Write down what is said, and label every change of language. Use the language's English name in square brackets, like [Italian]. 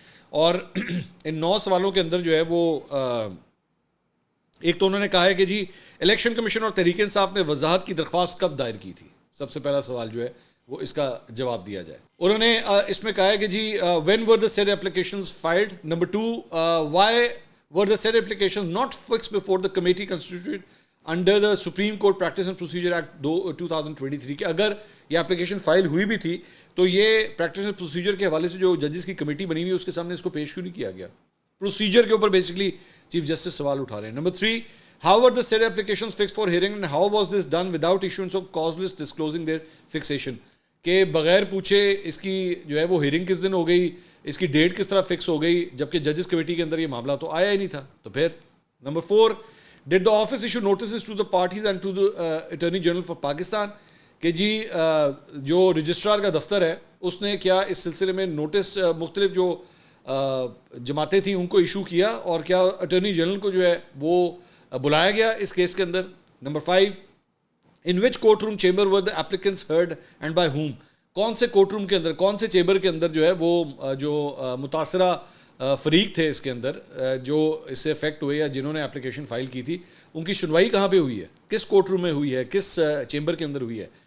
[Urdu] اور ان 9 سوالوں کے اندر جو ہے وہ ایک تو انہوں نے کہا ہے کہ جی الیکشن کمیشن اور تحریک انصاف نے وضاحت کی درخواست کب دائر کی تھی. سب سے پہلا سوال جو ہے وہ اس کا جواب دیا جائے. انہوں نے اس میں کہا ہے کہ جی [English] when were the said applications filed. Number 2, why were the said applications not fixed before the committee constituted under the Supreme Court Practice and Procedure Act 2023. [Urdu] کہ اگر یہ اپلیکیشن فائل ہوئی بھی تھی تو یہ پریکٹس اینڈ پروسیجر کے حوالے سے جو ججز کی کمیٹی بنی ہوئی ہے اس کے سامنے اس کو پیش کیوں نہیں کیا گیا. پروسیجر کے اوپر بیسکلی چیف جسٹس سوال اٹھا رہے ہیں. [English] Number 3, how were the said applications fixed for hearing and how was this done without issuance of cause list disclosing their fixation. [Urdu] کہ بغیر پوچھے اس کی جو ہے وہ ہیئرنگ کس دن ہو گئی, اس کی ڈیٹ کس طرح فکس ہو گئی, جبکہ ججز کمیٹی کے اندر یہ معاملہ تو آیا ہی نہیں تھا. [English] تو پھر number 4, did the office issue notices to the parties and to the Attorney General for Pakistan. [Urdu] کہ جی جو رجسٹرار کا دفتر ہے اس نے کیا اس سلسلے میں نوٹس مختلف جو جماعتیں تھیں ان کو ایشو کیا, اور کیا اٹارنی جنرل کو جو ہے وہ بلایا گیا اس کیس کے اندر. [English] Number 5, in which court room chamber were the applicants heard and by whom. [Urdu] کون سے کورٹ روم کے اندر, کون سے چیمبر کے اندر جو ہے وہ جو متاثرہ فریق تھے اس کے اندر جو اس سے افیکٹ ہوئے یا جنہوں نے اپلیکیشن فائل کی تھی, ان کی سنوائی کہاں پہ ہوئی ہے, کس کورٹ روم میں ہوئی ہے, کس چیمبر کے اندر ہوئی ہے.